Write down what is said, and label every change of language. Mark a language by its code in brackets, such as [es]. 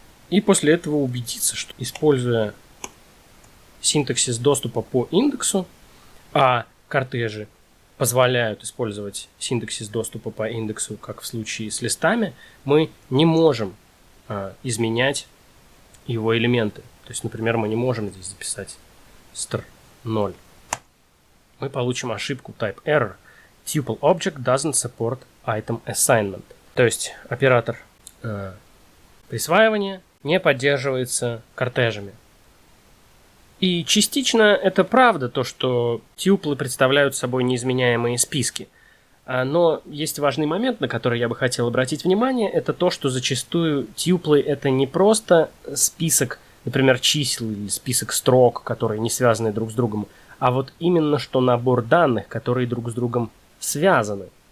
[ru] И после этого убедиться, что, используя синтаксис доступа по индексу, а кортежи позволяют использовать синтаксис доступа по индексу, как в случае с листами, мы не можем изменять его элементы. То есть, например, мы не можем здесь записать str0. Мы получим ошибку type error. [en] Tuple object doesn't support item assignment. [ru] То есть оператор присваивания не поддерживается кортежами. И частично это правда, то, что тьюплы представляют собой неизменяемые списки. Но есть важный момент, на который я бы хотел обратить внимание, это то, что зачастую тьюплы это не просто список, например, чисел или список строк, которые не связаны друг с другом, а вот именно что набор данных, которые друг с другом связаны.